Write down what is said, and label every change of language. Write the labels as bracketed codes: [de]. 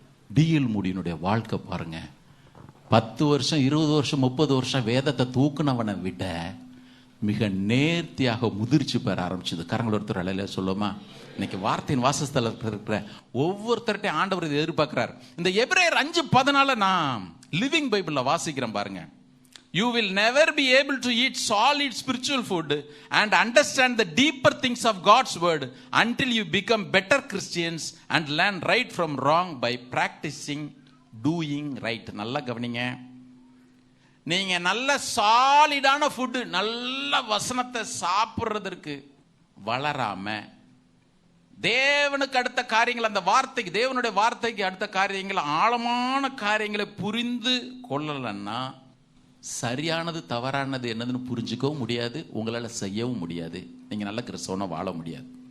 [ta] TL மூடியினுடைய வாழ்க்கை பாருங்க. 10 வருஷம் 20 வருஷம் 30 வருஷம் வேதத்தை தூக்குனவனை விட மிக நேர்த்தியாக முதிர்ச்சி பெற ஆரம்பிச்சது. கரங்கள் ஒருத்தர் அலையில சொல்லுமா, இன்னைக்கு வார்த்தையின் வாசஸ்தலத்தில் இருக்கிற ஒவ்வொருத்தர்கிட்டையும் ஆண்டவர் இதை எதிர்பார்க்கிறார். இந்த எபிரேயர் 5:14 நான் லிவிங் பைபிள்ல வாசிக்கிறேன் பாருங்க. [en] You will never be able to eat solid spiritual food and understand the deeper things of God's word until you become better Christians and learn right from wrong by practicing doing right. [ta] நல்லா கவனிங்க. நீங்க நல்ல சாலிடான food, நல்ல வசனத்தை சாப்பிடுறதற்கு வளராம தேவனுக்கு அடுத்த காரியங்கள், அந்த வார்த்தைக்கு, தேவனுடைய வார்த்தைக்கு அடுத்த காரியங்கள், ஆழமான காரியங்களை புரிந்து கொள்ளலன்னா சரியானது தவறானது என்னதுன்னு புரிஞ்சுக்கவும் முடியாது, உங்களால் செய்யவும் முடியாது, நீங்க நல்ல கிறிஸ்தவனா வாழ முடியாது.